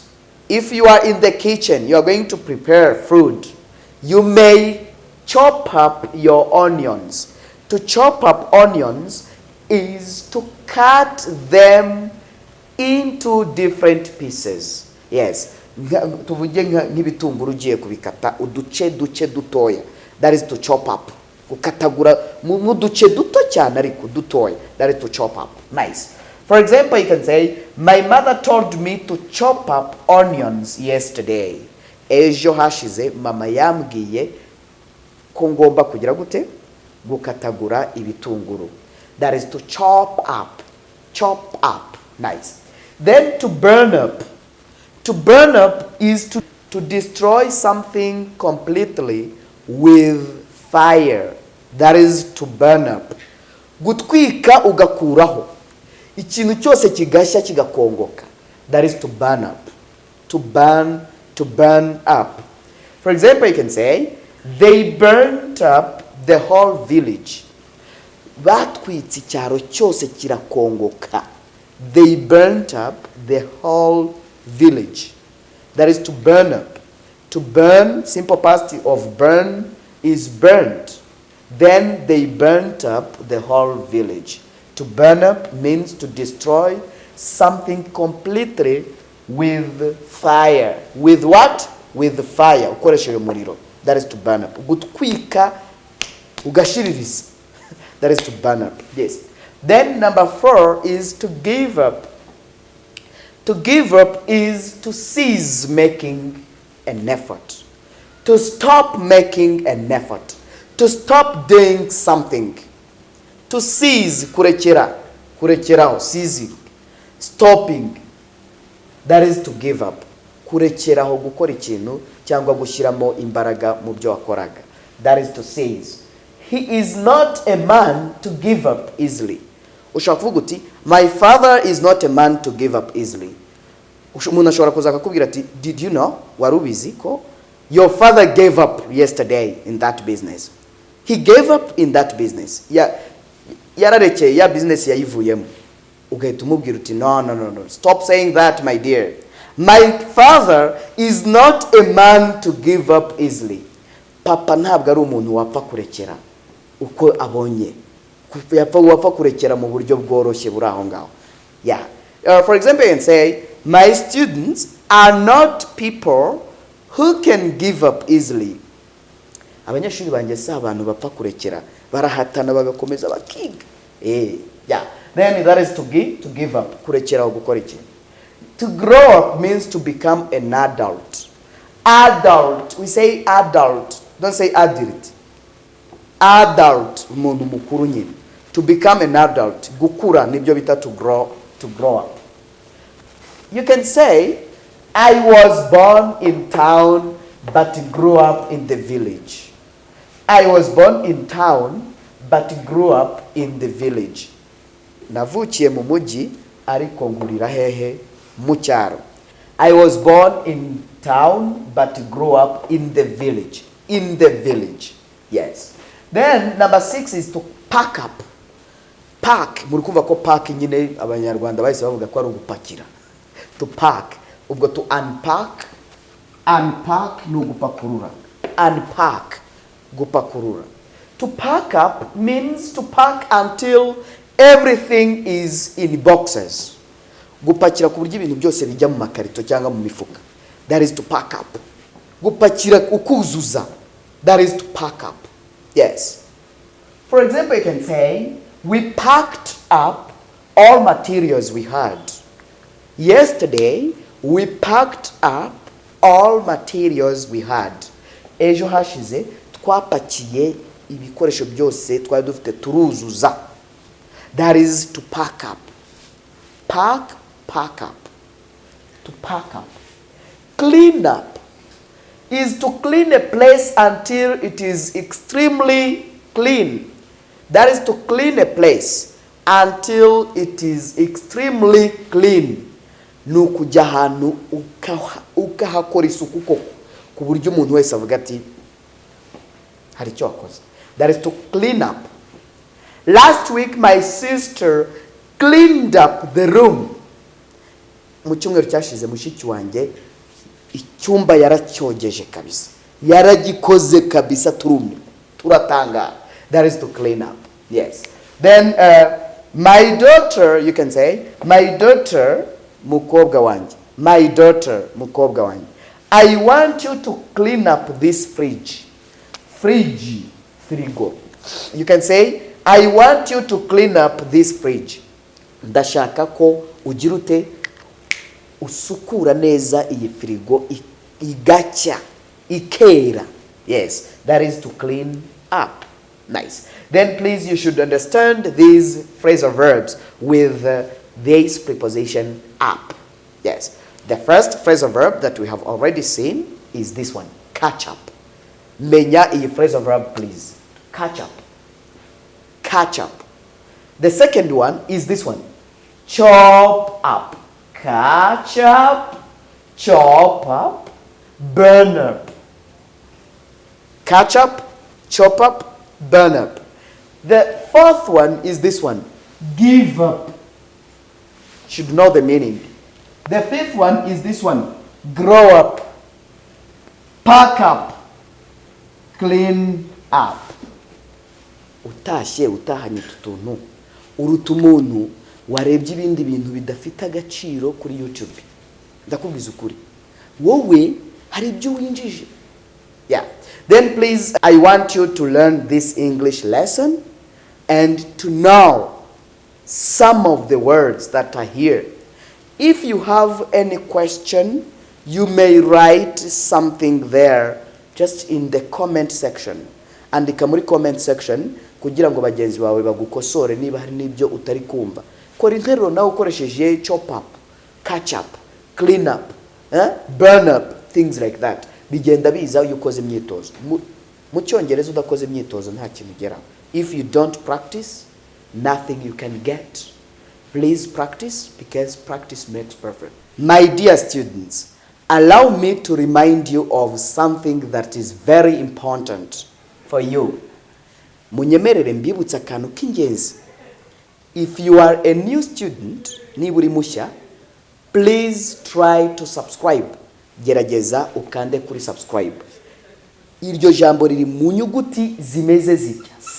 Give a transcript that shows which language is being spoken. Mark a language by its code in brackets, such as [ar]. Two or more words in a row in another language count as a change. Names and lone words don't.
[en] If you are in the kitchen, you are going to prepare food, you may chop up your onions. To chop up onions is to cut them into different pieces. Yes. [rw] Tuvuge nk'ibitunguru ugiye kubikata uduce dutoya. [en] That is to chop up. [rw] Gukatagura mu duce duto cyane ariko dutoya. [en] That is to chop up. Nice. For example, you can say, my mother told me to chop up onions yesterday. [rw] Ejo hashize mama yambwiye ko ngomba kugira gute? Gukatagura ibitunguru. [en] That is to chop up. Chop up. Nice. Then to burn up. To burn up is to destroy something completely with fire. That is to burn up. [rw] Gutwika ugakuraho. Ikintu cyose kigashya kigakongoka. [en] That is to burn up. To burn up. For example, you can say, they burnt up the whole village. [rw] Batwitse icyaro cyose kirakongoka. [en] They burnt up the whole village. That is to burn up. To burn, simple past of burn is burnt. Then they burnt up the whole village. To burn up means to destroy something completely with fire. With what? With fire. [rw] Ukoresheje umuriro. [en] That is to burn up. [rw] Gutwika ugashiririza. [en] That is to burn up. Yes. Then number 4 is to give up. To give up is to cease making an effort. To stop making an effort. To stop doing something. To cease, kurekeraho, ceasing, stopping. That is to give up. [rw] Kurekeraho gukora ikintu cyangwa gushyiramo imbaraga mu byo wakoraga. [en] That is to cease. He is not a man to give up easily. [rw] Ushobora kuvuga uti, [en] my father is not a man to give up easily. [rw] Umuntu ashobora kuza akakubwira ati, [en] did you know? [rw] Wari ubizi ko [en] your father gave up yesterday in that business. He gave up in that business. [rw] Yararekeye ya business yayivuyemo. Ugahita umubwira uti, no. [en] Stop saying that, my dear. My father is not a man to give up easily. [rw] Papa ntabwo ari umuntu wapfa kurekera uko abonye. Wapfa kurekera mu buryo bworoshye buri aho ngaho. [en] Yeah. For example, you can say, my students are not people who can give up easily. [rw] Abanyeshuri banjye si abantu bapfa kurekera, barahatana bagakomeza bakiga. [en] Yeah. Then that is to give up, [rw] kurekera gukora iki. [en] To grow up means to become an adult. Adult, we say adult, don't say adult. Adult, [rw] umuntu mukuru nyine. [en] To become an adult, [rw] gukura nibyo bita [en] to grow up. You can say, I was born in town but grew up in the village. I was born in town but grew up in the village. [rw] Navukiye mu mujyi ariko nkurira hehe mu cyaro. [en] I was born in town but grew up in the village. In the village. Yes. Then number 6 is to pack up. Pack, [rw] muri kumva ko pack nyine abanyarwanda bahise bavuga ko ari ugupakira. [en] To pack, ubwo to unpack. Unpack [rw] no gupakurura. Unpack, gupakurura. [en] To pack up means to pack until everything is in boxes. [rw] Gupakira ku buryo ibintu byose bijya mu makarito cyangwa mu mifuka. [en] That is to pack up. [rw] Gupakira ukuzuza. [en] That is to pack up. Yes. For example, you can say, we packed up all materials we had. Yesterday, we packed up all materials we had. [rw] Ejo hashize twapakiye ibikoresho byose twari dufite turuzuza. [en] That is to pack up. Pack up. To pack up. Clean up is to clean a place until it is extremely clean. That is to clean a place until it is extremely clean. [rw] Nukujya ahantu ukahakora isuku koko ku buryo umuntu wese avuga ati hari icyo wakoze. [en] That is to clean up. Last week my sister cleaned up the room. [rw] Mu cyumweru cyashize mushiki wanjye icyumba yaracyogeje kabisa. Yaragikoze kabisa turumye. Turatanga. [en] That is to clean up. Yes. Then my daughter, you can say, my daughter [rw] mukobwa wanjye. [en] My daughter [rw] mukobwa wanjye. [en] I want you to clean up this fridge. Fridge. Frigo. You can say, I want you to clean up this fridge. [rw] Ndashaka ko ugira ute usukura neza iyi frigo igacya ikera. [en] Yes, that is to clean up. Nice. Then please you should understand these phrasal verbs with this preposition up. Yes. The first phrasal verb that we have already seen is this one, catch up. [rw] Menya iyi [en] phrasal verb please. Catch up. Catch up. The second one is this one, chop up. Catch up, chop up, burn up. Catch up, chop up, burn up. The fourth one is this one, give up. Should know the meaning. The fifth one is this one, grow up, pack up, clean up. [rw] Utashye utahanye tutuntu uruta umuntu warebye ibindi bintu bidafite agaciro kuri YouTube. Ndakubwiza ukuri wowe hari ibyo winjije. [en] Yeah. Then please I want you to learn this English lesson and to know some of the words that are here. If you have any question, you may write something there just in the comment section. [rw] Andika muri [en] comment section [rw] kugira ngo bagenzi bawe bagukosore niba hari nibyo utari kumva. Kora interuro nawe ukoresheje [en] chop up, catch up, clean up, burn up, things like that. [rw] Bigenda biza iyo ukoze imyitozo. Mu cyongereza udakoze imyitozo nta kintu ugeraho. [en] If you don't practice, nothing you can get. Please practice because practice makes perfect. My dear students, allow me to remind you of something that is very important for you. [rw] Munyemerere mbibutsa akantu k'ingenzi. [en] If you are a new student, [rw] niba uri mushya, [en] please try to subscribe. [rw] Gerageza ukande kuri subscribe. Iryo jambo riri mu nyuguti zimeze zitya.